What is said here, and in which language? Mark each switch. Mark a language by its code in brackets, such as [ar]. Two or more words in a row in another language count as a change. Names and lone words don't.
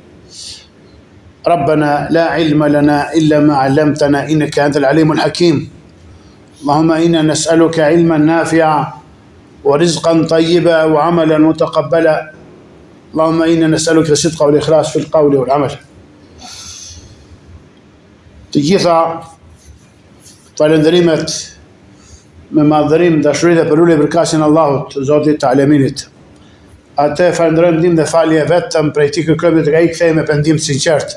[ar] ربنا لا علم لنا إلا ما علمتنا إنك أنت العليم الحكيم. اللهم إنا نسألك علما نافعا ورزقا طيبا وعملا متقبلا. اللهم إنا نسألك الصدق والإخلاص في القول والعمل. [sq] Të gjitha falënderimet me madhërim, dashuri dhe përulje për kasin Allahut, Zotit të Aleminit. Atë falenderojmë ndihmë dhe falje vetëm prej tij kërkojmë tek ai kthehemi me pendim të sinqert.